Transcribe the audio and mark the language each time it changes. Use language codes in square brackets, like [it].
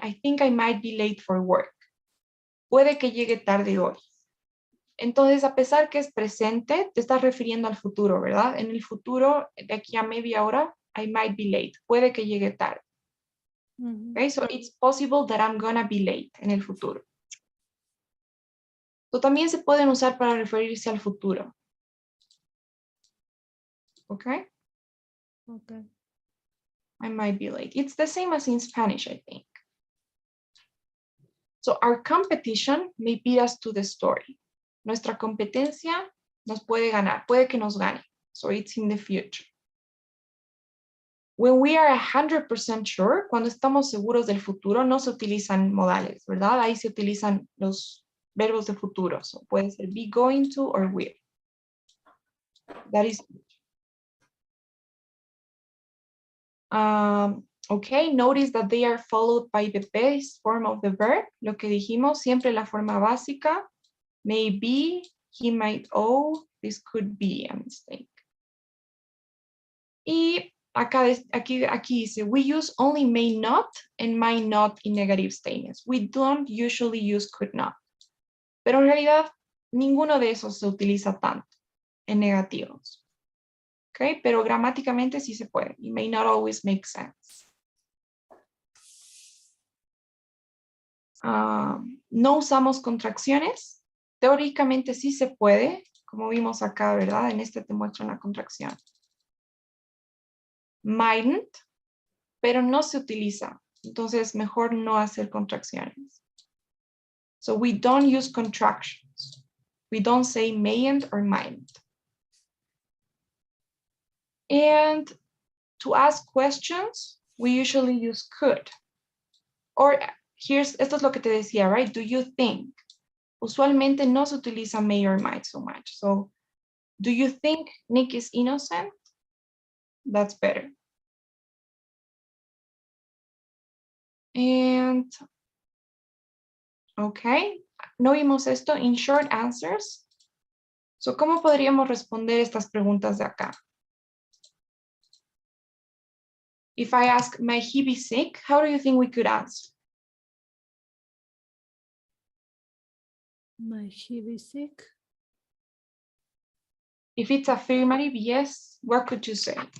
[en] I think I might be late for work. [es] Puede que llegue tarde hoy. Entonces, a pesar que es presente, te estás refiriendo al futuro, ¿verdad? En el futuro, de aquí a media hora, [en] I might be late. [es] Puede que llegue tarde. [en] Okay, so it's possible that I'm gonna be late [es] en el futuro. So, también se pueden usar para referirse al futuro. [en] Okay? Okay. I might be late. It's the same as in Spanish, I think. So our competition may beat us to the story. [es] Nuestra competencia nos puede ganar, puede que nos gane. [en] So it's in the future. When we are 100% sure, [es] cuando estamos seguros del futuro, no se utilizan modales, ¿verdad? Ahí se utilizan los verbos de futuro. So puede ser [en] be going to or will. That is. Okay, notice that they are followed by the base form of the verb. [es] Lo que dijimos, siempre la forma básica. [en] Maybe, he might owe, this could be a mistake. [es] Y aquí dice, [en] we use only may not and might not in negative statements. We don't usually use could not. [es] Pero en realidad, ninguno de esos se utiliza tanto en negativos. Okay, pero gramáticamente sí se puede. [en] It may not always make sense. [es] No usamos contracciones. Teóricamente sí se puede, como vimos acá, ¿verdad? En este te muestro una contracción. Mightn't, pero no se utiliza. Entonces, mejor no hacer contracciones. [en] So we don't use contractions. We don't say mayn't or mightn't. And to ask questions, we usually use could. [es] Or esto es lo que te decía, right? [en] Do you think? [es] Usualmente no se utiliza [en] may or might so much. So, do you think Nick is innocent? That's better. And, okay, [es] no vimos esto [en] in short answers. [es] So, ¿cómo podríamos responder estas preguntas de acá? [en] If I ask, might he be sick? How do you think we could answer? Might he be sick? If it's affirmative, yes, what could you say?